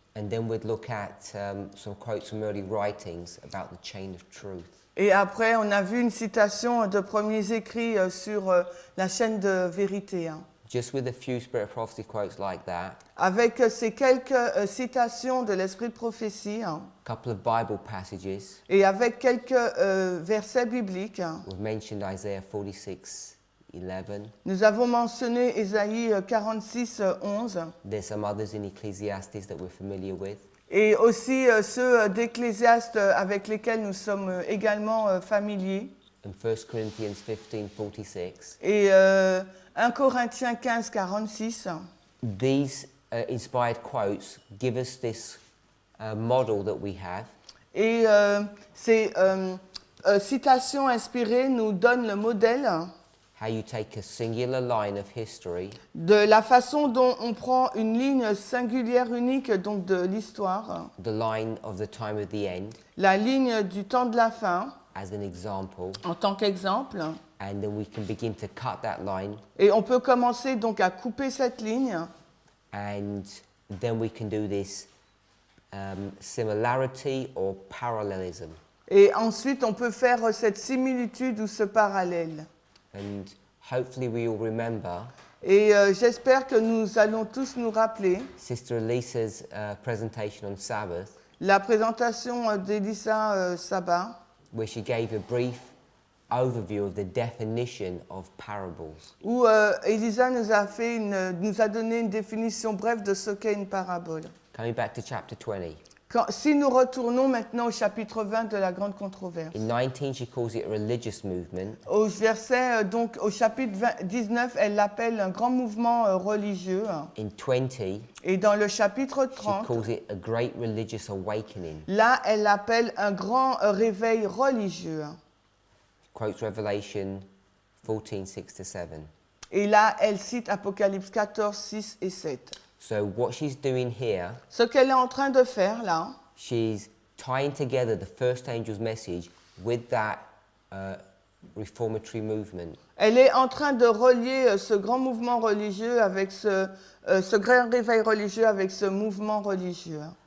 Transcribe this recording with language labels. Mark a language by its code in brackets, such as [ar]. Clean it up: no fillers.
[en] And then we'd look at some quotes from early writings about the chain of truth. [fr] Et après, on a vu une citation de premiers écrits sur la chaîne de vérité. Hein. [en] Just with a few spirit of prophecy quotes like that, [fr] Avec ces quelques citations de l'esprit de prophétie hein, [en] a couple of Bible passages, [fr] et avec quelques versets bibliques, hein, [en] we've mentioned Isaiah 46:11. [fr] nous avons mentionné Ésaïe 46, 11, [en] There's some others in Ecclesiastes that we're familiar with. [fr] et aussi ceux d'Ecclésiaste avec lesquels nous sommes également familiers. [en] In 1 Corinthians 15:46, [fr] Et 1 Corinthiens 15, 46. [en] these inspired quotes give us this model that we have [fr] Et ces citations inspirées nous donnent le modèle [en] how you take a singular line of history [fr] de la façon dont on prend une ligne singulière unique donc de l'histoire, [en] the line of the time of the end [fr] la ligne du temps de la fin [en] as an example, [fr] en tant qu'exemple, [en] and then we can begin to cut that line, [fr] et on peut commencer donc à couper cette ligne, [en] and then we can do this similarity or parallelism. [fr] et ensuite on peut faire cette similitude ou ce parallèle. [en] And hopefully we all remember [fr] Et j'espère que nous allons tous nous rappeler [en] Sister Elisa's presentation on Sabbath, [fr] la présentation d'Elisa Sabah, [en] where she gave a brief overview of the definition of parables. [fr] où Elisa nous a donné une définition brève de ce qu'est une parabole. [en] Coming back to chapter 20. [fr] Si nous retournons maintenant au chapitre 20 de la grande controverse, [en] In 19, she calls it a religious movement. [fr] au verset, donc au chapitre 19, elle l'appelle un grand mouvement religieux. [en] In 20, [fr] Et dans le chapitre [en] she [fr] 30, [en] calls it a great religious awakening. [fr] là, elle l'appelle un grand réveil religieux. [en] Quotes Revelation 14, 6-7. [fr] Et là, elle cite Apocalypse 14, 6 et 7. [en] So what she's doing here, [fr] Ce qu'elle est en train de faire là, [en] she's tying together the first angel's message with that reformatory movement. [fr] elle est en train de relier ce grand mouvement religieux avec ce grand réveil religieux avec ce mouvement religieux.